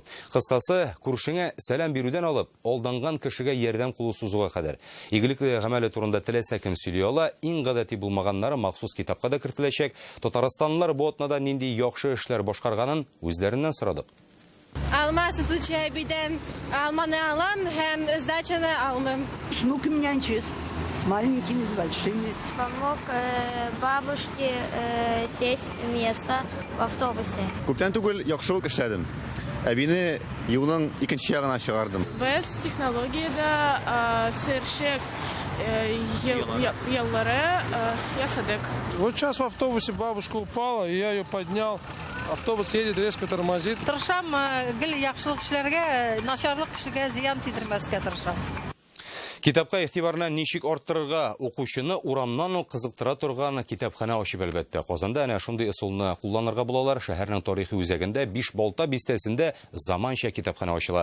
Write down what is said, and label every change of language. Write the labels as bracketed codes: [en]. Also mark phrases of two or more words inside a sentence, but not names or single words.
[tt] Кыскасы, күршеңә сәлам бирүдән алып, алданган кешегә ярдәм кулы сузуга кадәр. Игелекле гамәле турында теләсә кем сөйли ала, иң гадәти булмаганнары махсус китапка да кертеләчәк. Татарстанлылар бу атнада нинди яхшы эшләр башкарганын үзләреннән сорадык. Алма сатучая биден, алманы алам, һәм сдачаны алмым. [ru] С внуками нянчусь, с маленькими, с большими. Помог бабушке сесть место в автобусе. [tt] Күптән түгел яхшылык эшләдем. Әбине юлның икенче ягына чыгардым. Без технологиядә сыршык еллары ясадык. [ru] Вот сейчас в автобусе бабушка упала, и я ее поднял. Автобус едет, резко тормозит. [tt] Тырышам, гел яхшылык эшләргә, начарлык кешегә зыян тидермәскә тырышам. Китапка игътибарны ничек арттырырга, укучыны урамнан кызыктыра торган китапхана ачып әлбәттә. Казанда әнә шундый ысулны кулланырга булалар. Шәһәрнең тарихи үзәгендә 5 балта бистәсендә заманча китапхана ачыла.